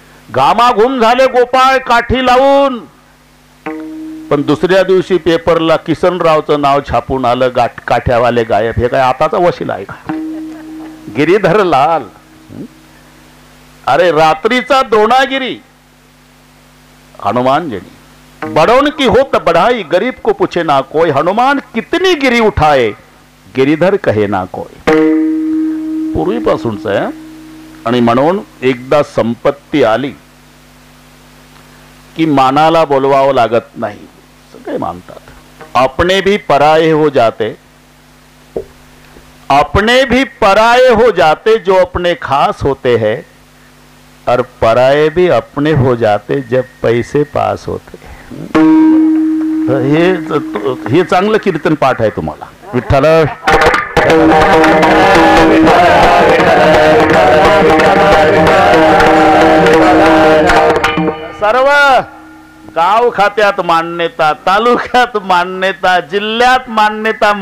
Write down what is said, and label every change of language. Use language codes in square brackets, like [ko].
[mr] घामाघूम झाले गोपाळ काठी लावून. पण दुसऱ्या दिवशी पेपरला किसनरावचं नाव छापून आलं, काठ्यावाले गायब. हे काय आताचा वशिला आहे का? गिरीधर लाल. अरे रात्रीचा द्रोणागिरी हनुमान जनी. [hi] बड़ौन की हो त बढ़ाई, गरीब को पूछे ना कोई. हनुमान कितनी गिरी उठाए, गिरीधर कहे ना कोई. [mr] पूर्वीपासूनच आहे. आणि म्हणून एकदा संपत्ती आली की मानाला बोलवावं लागत नाही, सगळे मानतात. [hi] अपने भी पराये हो जाते, अपने भी पराये हो जाते जो अपने खास होते हैं, और पराये भी अपने हो जाते जब पैसे पास होते. [mr] हे चांगलं कीर्तन पाठ आहे तुम्हाला. विठ्ठल सर्व गाव खात्यात मान्यता, तालुक्यात मान्यता, जिल्ह्यात मान्यता.